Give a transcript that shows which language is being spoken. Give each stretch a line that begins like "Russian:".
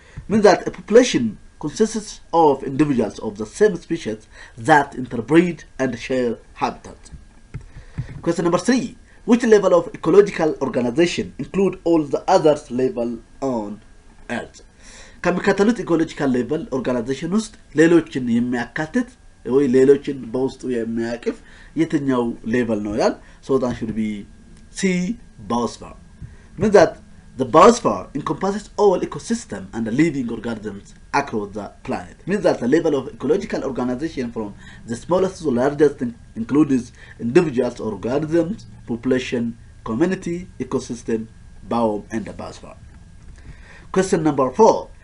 English: Means that a population consists of individuals of the same species that interbreed and share habitat. Question number 3. Which level of ecological organization include all the others level on Earth?
Amharic: ከሚከተሉት ecological level organization ውስጥ ሌሎችን የሚያካትት ወይ ሌሎችን በውስጡ የሚያቅፍ የትኛው ሌቨል ነው ይላል።
English: So that should be C, biosphere. Means that the biosphere encompasses all ecosystem and living organisms across the planet. Means that the level of ecological organization from the smallest to largest includes individuals, organisms, population, community, ecosystem, biome, and the biosphere. Question number 4.